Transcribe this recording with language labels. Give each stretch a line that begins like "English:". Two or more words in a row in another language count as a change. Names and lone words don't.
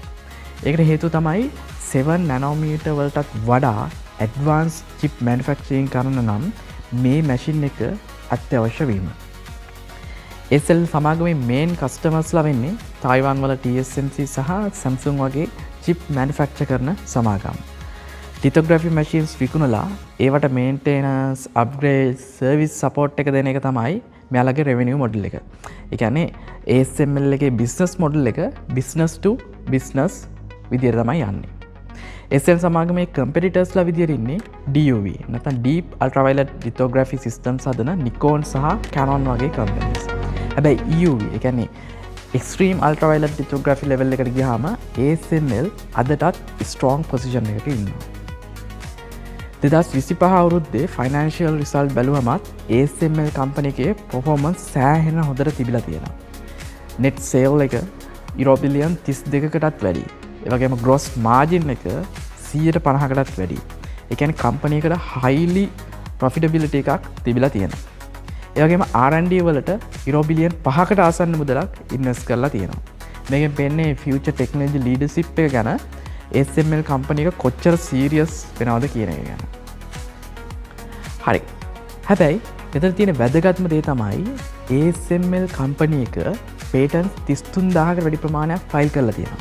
Sinhala: ඒකට හේතුව තමයි 7 nanometer වලටත් වඩා
English: advanced chip manufacturing
Sinhala: කරන නම් මේ මැෂින් එක අත්‍යවශ්‍ය වීම. ASML සමාගමේ
English: main customers
Sinhala: ලා වෙන්නේ තායිවාන් වල TSMC සහ Samsung වගේ
English: chip manufacture
Sinhala: කරන සමාගම්.
English: lithography machines
Sinhala: විකුණලා ඒවට
English: maintenance, upgrades, service support
Sinhala: එක දෙන එක තමයි මෙයාලගේ
English: revenue model
Sinhala: එක. ඒ කියන්නේ ASML එකේ
English: business model
Sinhala: එක
English: business to business
Sinhala: විදියට තමයි යන්නේ. ASML සමාගමේ competitors ලා විදියට ඉන්නේ DUV නැත්නම්
English: Deep Ultraviolet Lithography Systems
Sinhala: හදන Nikon සහ Canon වගේ companies. හැබැයි EUV ඒ කියන්නේ
English: Extreme Ultraviolet Lithography level
Sinhala: එකට ගියාම ASML අදටත්
English: strong position
Sinhala: එකක ඉන්නවා. 2025 අවුරුද්දේ
English: financial result
Sinhala: බැලුවමත් ASML company එකේ performance සෑහෙන හොඳට තිබිලා තියෙනවා.
English: net sale
Sinhala: එක යුරෝ බිලියන් 32කටත් වැඩි. ඒ වගේම
English: gross margin
Sinhala: එක 150කටත් වැඩි. ඒ කියන්නේ company එකට
English: highly profitability
Sinhala: එකක් තිබිලා තියෙනවා. ඒ වගේම R&D වලට යුරෝ බිලියන් 5කට ආසන්න මුදලක් ඉන්වෙස්ට් කරලා තියෙනවා. මේකෙන් පෙන්නේ
English: future technology leadership
Sinhala: එක ගැන ASML කම්පැනි එක කොච්චර සීරියස් වෙනවද කියන එක ගැන. හරි. හැබැයි මෙතන තියෙන වැදගත්ම දේ තමයි ASML කම්පැනි එක patents 33000කට වැඩි ප්‍රමාණයක් ෆයිල් කරලා තියෙනවා.